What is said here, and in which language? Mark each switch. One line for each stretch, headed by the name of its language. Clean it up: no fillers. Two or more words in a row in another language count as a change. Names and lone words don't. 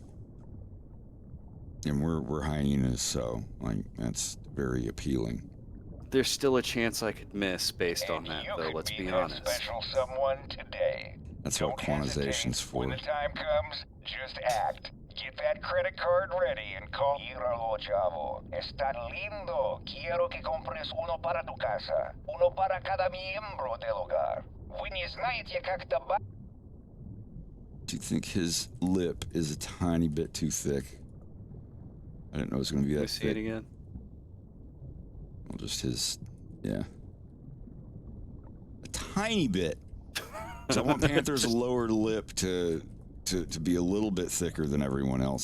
English: And we're hyenas, so like that's very appealing. There's still a chance I could miss based on that, though, let's be honest. Special someone today. That's what quantization's for. When the time comes, just act. Get that credit card ready and call.
Spanish: Míralo, chavo. Está lindo. Quiero que compres uno para tu casa. Uno para cada miembro del hogar.
Russian: Вы не знаете, как добавить.
English: Do you think his lip is a tiny bit too thick? I didn't know it was going to be that thick. See it again? Well, just his, yeah. A tiny bit. So I want Panther's lower lip to be a little bit thicker than everyone else's.